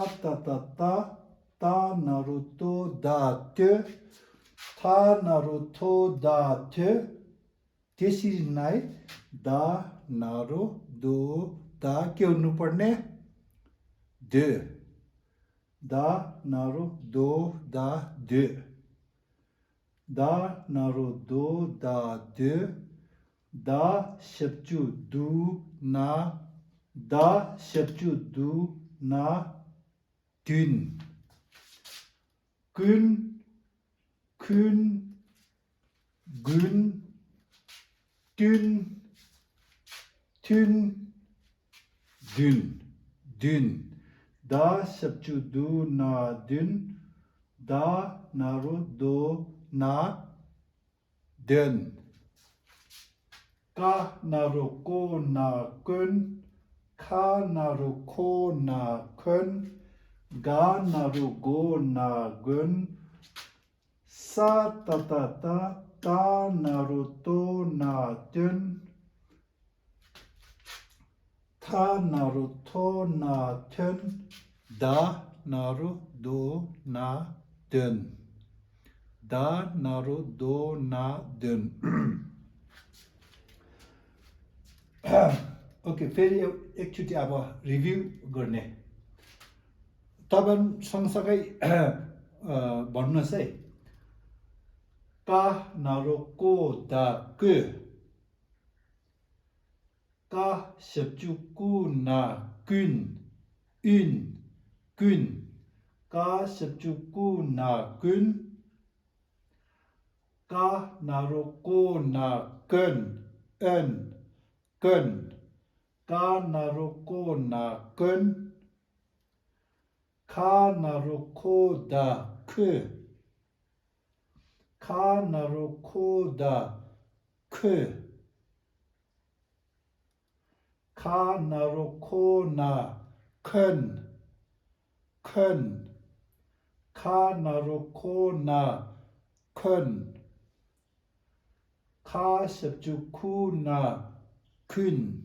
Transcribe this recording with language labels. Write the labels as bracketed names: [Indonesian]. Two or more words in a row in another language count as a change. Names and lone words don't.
[Nepali] ta ta ta ta naruto da te ta naruto da te त्यसरी नै दा नारो दो दा के हुनुपर्ने द दा नारो दो दा द दा नारो दो दा द दा शेप्चु दु ना दा शेप्चु दु ना दिन कुन कुन गुन tun tun dun dun da shapchu du na dun da naru do na dun ka naru ko na kun ka naru ko na kun ga naru go na gun sa ta ta ta ta naruto na dun ta naruto na dun da naruto na dun da naruto na dun ओके फेरि एकचोटि अब रिभ्यू गर्ने तपाईं सँगसँगै भन्नुहोस् है का नारुको दा ku का shepchuku na kun un kun का shepchuku na kun का naruko na kun un kun का naruko na kun का naruko da ku ka naruko da ku ka naruko na kun kun ka naruko na kun ka shepchuku na kun